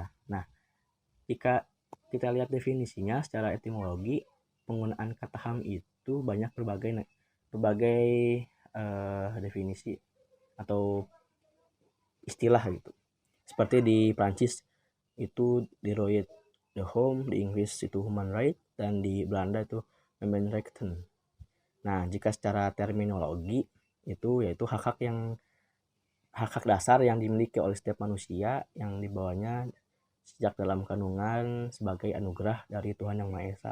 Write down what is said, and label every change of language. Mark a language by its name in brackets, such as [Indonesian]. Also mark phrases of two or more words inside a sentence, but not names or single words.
[Indonesian] Nah, jika kita lihat definisinya secara etimologi, penggunaan kata HAM itu banyak berbagai definisi atau istilah gitu. Seperti di Prancis itu di [French] droit de homme, [Indonesian] di Inggris itu [English] human right, [Indonesian] dan di Belanda itu mensenrechten. Nah, jika secara terminologi itu yaitu hak-hak dasar yang dimiliki oleh setiap manusia yang dibawanya sejak dalam kandungan sebagai anugerah dari Tuhan Yang Maha Esa.